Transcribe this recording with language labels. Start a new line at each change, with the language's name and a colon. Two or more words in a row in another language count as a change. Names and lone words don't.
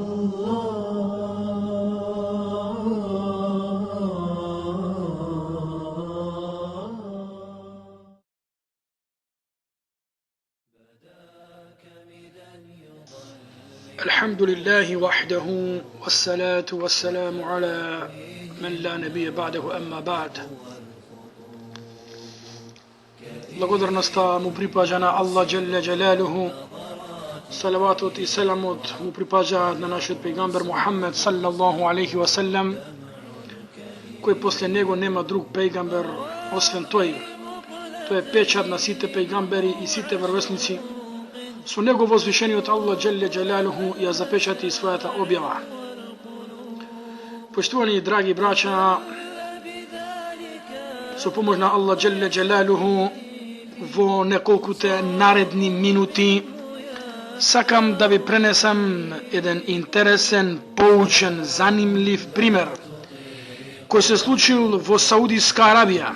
Arabic: الحمد لله وحده والصلاة والسلام على من لا نبي بعده أما بعد.
Macedonian: Благодарността му припаѓа на Аллах
Arabic: جل جلاله.
Macedonian: Салаватот и селамот му припаѓаат на нашиот пејгамбер Мухаммед
Arabic: صلى الله عليه وسلم,
Macedonian: кој после него нема друг пејгамбер освен тој. Тој е печат на сите пејгамбери и сите врвесници. Со него возвишениот Аллах
Arabic: جل جلاله
Macedonian: ја запечати својата објава. Поштувани драги браќа, со помош на Аллах
Arabic: جل جلاله,
Macedonian: во неколкуте наредни минути сакам да ви пренесам еден интересен, поучен, занимлив пример кој се случил во Саудиска Арабија.